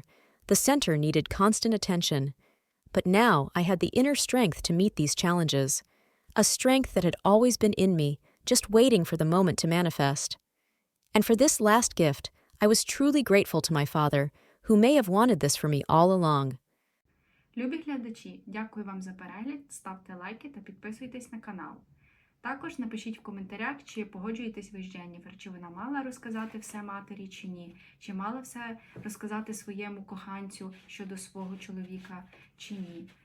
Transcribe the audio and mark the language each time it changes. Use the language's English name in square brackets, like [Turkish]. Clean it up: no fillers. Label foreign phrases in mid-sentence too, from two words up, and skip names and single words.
[English] The center needed constant attention. But now I had the inner strength to meet these challenges. A strength that had always been in me, just waiting for the moment to manifest. And for this last gift, I was truly grateful to my father, who may have wanted this for me all along. [Ukrainian] Любі глядачі, дякую вам за перегляд, ставте лайки та підписуйтесь на канал. Також напишіть в коментарях, чи погоджуєтесь ви з Дженніфер, чи вона мала розказати все матері, чи ні, чи мала все розказати своєму коханцю щодо свого чоловіка, чи ні.